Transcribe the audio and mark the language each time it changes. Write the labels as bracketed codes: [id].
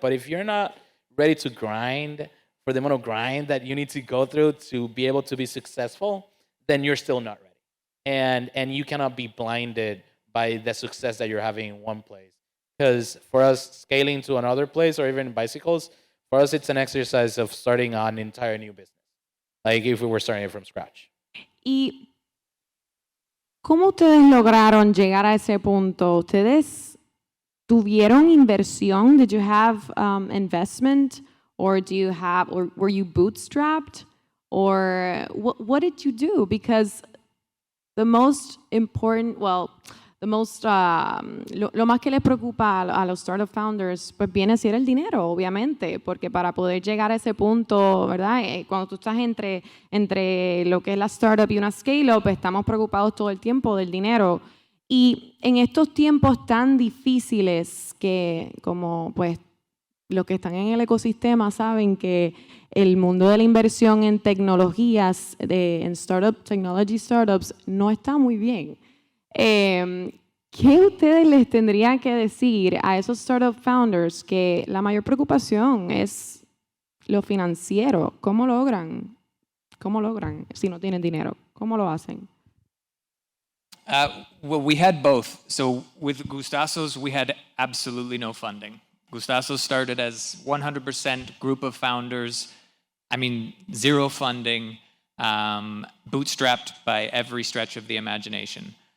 [en] But if you're not ready to grind for the amount of grind that you need to go through to be able to be successful, then you're still not ready. And you cannot be blinded by the success that you're having in one place. Because for us, scaling to another place, or even bicycles, for us, it's an exercise of starting an entire new business. Like if we were starting it from scratch. [es] ¿Y cómo ustedes lograron llegar a ese punto? ¿Ustedes tuvieron inversión? [en] Did you have investment? Or were you bootstrapped? Or what did you do? Because the most important, [es] lo más que les preocupa a los startup founders, pues viene a ser el dinero, obviamente, porque para poder llegar a ese punto, ¿verdad? Cuando tú estás entre lo que es la startup y una scale-up, estamos preocupados todo el tiempo del dinero. Y en estos tiempos tan difíciles que, como pues los que están en el ecosistema saben que el mundo de la inversión en tecnologías, en technology startups, no está muy bien. ¿Qué ustedes les tendrían que decir a esos startup founders que la mayor preocupación es lo financiero? ¿Cómo logran si no tienen dinero? ¿Cómo lo hacen? [en] Well, we had both. So with Gustazos, we had absolutely no funding. Gustazo started as 100% group of founders, zero funding, bootstrapped by every stretch of the imagination.